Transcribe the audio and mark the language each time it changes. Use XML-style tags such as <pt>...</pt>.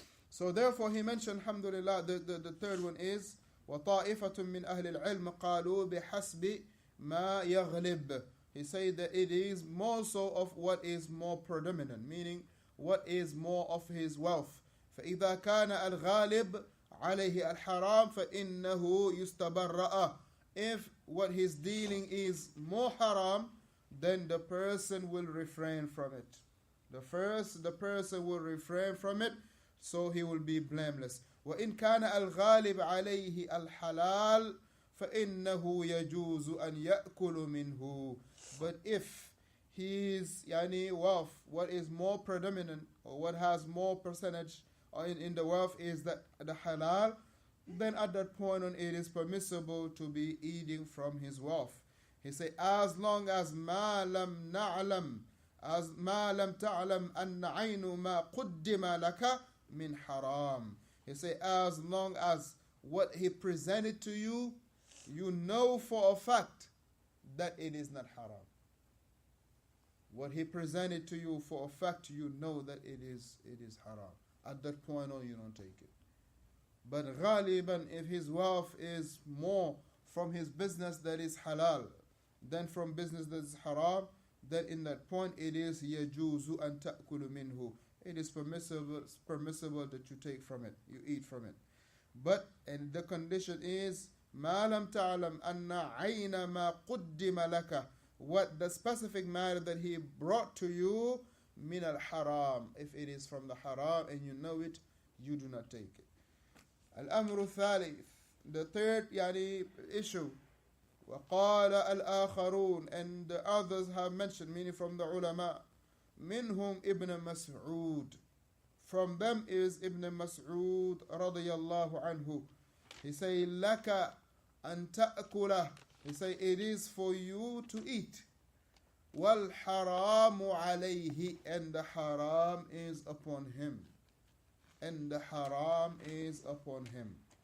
<en>So therefore he mentioned, alhamdulillah, the third one is</en> <ar>وَطَائِفَةٌ مِّنْ أَهْلِ الْعِلْمِ قَالُوا بِحَسْبِ مَا يَغْلِبُ.</ar> <en>He said that it is more so of what is more predominant, meaning what is more of his wealth.</en> <ar>فإذا كان الغالب عليه الحرام فإنه يستبرأ.</ar> <en>If what he's dealing is more haram, then the person will refrain from it. The person will refrain from it, so he will be blameless.</en> <ar>وإن كان الغالب عليه الحلال فإنه يجوز أن يأكل منه.</ar> <en>But if his wealth, what is more predominant or what has more percentage in the wealth is the halal, then at that point on it is permissible to be eating from his wealth. He say, as long as</en> <ar>ما لم نعلم تعلم أن عين ما قدم لك من حرام.</ar> <en>He say, as long as what he presented to you, you know for a fact that it is not haram. What he presented to you, for a fact you know that it is haram. At that point on, you don't take it. But ghaliban, if his wealth is more from his business that is halal than from business that is haram, then in that point it is</en> <ar>yajuzu an ta'kulu minhu.</ar> <en>It is permissible that you take from it, you eat from it. But and the condition is</en> <ar>ma lam ta'lam anna ayna ma quddima laka,</ar> <en>what the specific matter that he brought to you,</en> <ar>min al haram.</ar> <en>If it is from the haram and you know it, you do not take it.</en> <ar>Al-amru thalith,</ar> <en>the third issue,</en> <ar>وقال الآخرون,</ar> <en>and the others have mentioned, meaning from the ulama,</en> <ar>منهم</ar> <en>Ibn Mas'ud. From them is Ibn Mas'ud radiyallahu anhu. He say,</en> <ar>لك أن تأكله.</ar> <en>He say, it is for you to eat.</en> <ar>وَالْحَرَامُ عَلَيْهِ,</ar> <en>and the haram is upon him. And the haram is upon him.</en>